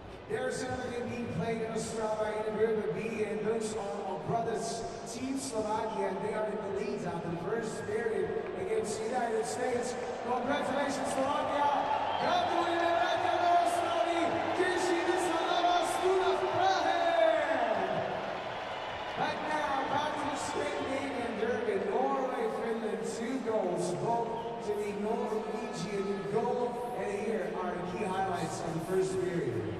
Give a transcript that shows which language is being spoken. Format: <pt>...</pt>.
<en>There's another game being played in Ostrava in Group B, and those are our brothers, Team Slovakia, and they are in the lead out in the first period against the United States. Congratulations, Slovakia!</en> <sk>Gratulujeme bratia do Ostravy! Tešíme sa na vás tu na Prahe!</sk> <en>But now, back to the second game in Derby, Norway, Finland, 2 goals, both to the Norwegian goal, and here are the key highlights of the first period.</en>